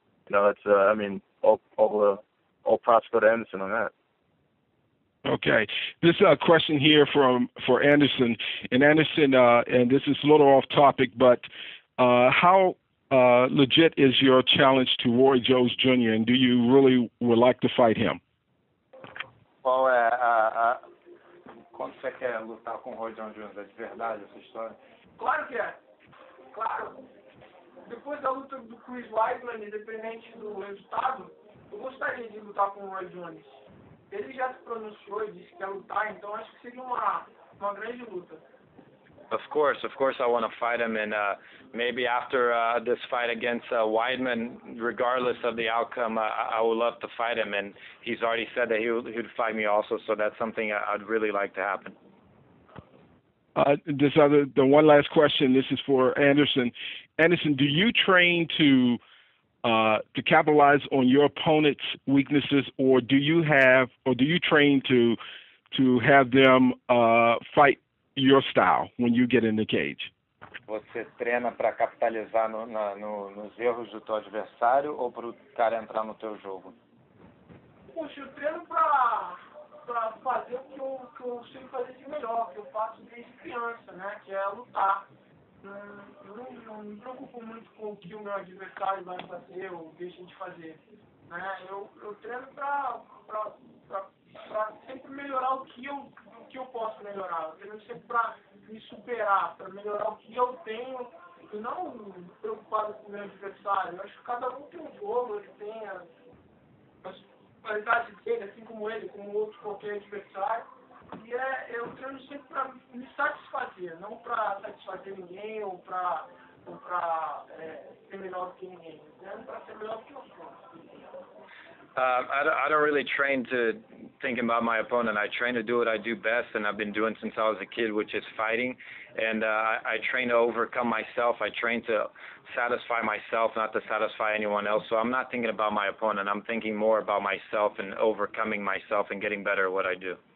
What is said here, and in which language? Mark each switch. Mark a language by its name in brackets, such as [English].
[English] And you know, that's I mean, all props go to Anderson on that. Okay, this question here for Anderson, and Anderson, and this is a little off topic, but how legit is your challenge to Roy Jones Jr., and do you really would like to fight him? [Portuguese] Qual é quando você quer lutar com o Roy Jones Jr.? É de verdade essa história? Claro que é. Claro. Depois da luta do Chris Weidman, independente do resultado, eu gostaria de lutar com o Roy Jones. Ele já se pronunciou e disse que quer lutar, então acho que seria uma grande luta. [English] Of course, I want to fight him, and maybe after this fight against Weidman, regardless of the outcome, I would love to fight him, and he's already said that he would fight me also, so that's something I'd really like to happen. The one last question, this is for Anderson. Anderson, do you train to capitalize on your opponent's weaknesses, or do you train to have them fight your style when you get in the cage? [Portuguese] Você treina para capitalizar nos erros do teu adversário ou para o cara entrar no teu jogo? Poxa, eu treino para fazer o que eu sei fazer de melhor, que eu faço desde criança, né? Que é lutar. Eu não me preocupo muito com o que o meu adversário vai fazer ou deixa de fazer. Né? Eu treino para sempre melhorar o que eu posso melhorar. Eu treino sempre para me superar, para melhorar o que eu tenho e não preocupado com o meu adversário. Eu acho que cada um tem um jogo, ele tem as qualidades dele, assim como ele, como outro qualquer adversário. E eu treino sempre para me satisfazer, não para satisfazer ninguém ou para ser melhor do que ninguém. Eu treino para ser melhor do que eu sou. [English] I don't really train to think about my opponent. I train to do what I do best, and I've been doing since I was a kid, which is fighting. And I train to overcome myself. I train to satisfy myself, not to satisfy anyone else. So I'm not thinking about my opponent. I'm thinking more about myself and overcoming myself and getting better at what I do.